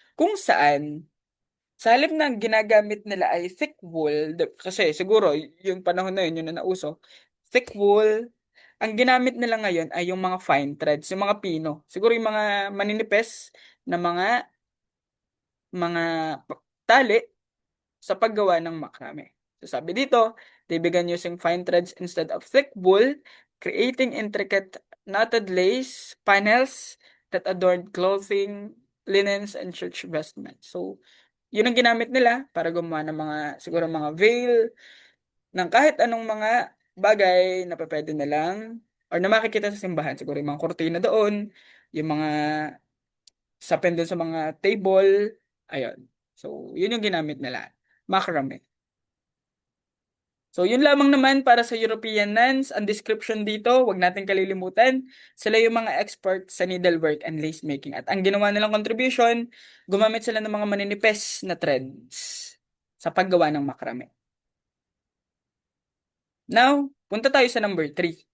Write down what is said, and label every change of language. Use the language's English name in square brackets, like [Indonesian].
[Filipino] Kung saan, sa halip na ang ginagamit nila ay thick wool, kasi siguro yung panahon na yun, yun na nauso, thick wool, ang ginamit nila ngayon ay yung mga fine threads, yung mga pino. Siguro yung mga maninipes na mga tali sa paggawa ng makrame. So sabi dito, [English] they began using fine threads instead of thick wool, creating intricate knotted lace panels that adorned clothing, linens, and church vestments. [Filipino] So, yun ang ginamit nila para gumawa ng mga, siguro mga veil, ng kahit anong mga bagay na pwede nilang, or na makikita sa simbahan. Siguro yung mga kurtina doon, yung mga sapin doon sa mga table, ayun. So, yun yung ginamit nila. Macrame. So, yun lamang naman para sa European nuns. Ang description dito, wag natin kalilimutan, sila yung mga expert sa [English] needlework and lace making. [Filipino] At ang ginawa nilang contribution, gumamit sila ng mga maninipes na threads sa paggawa ng makrame. Now, punta tayo sa number 3.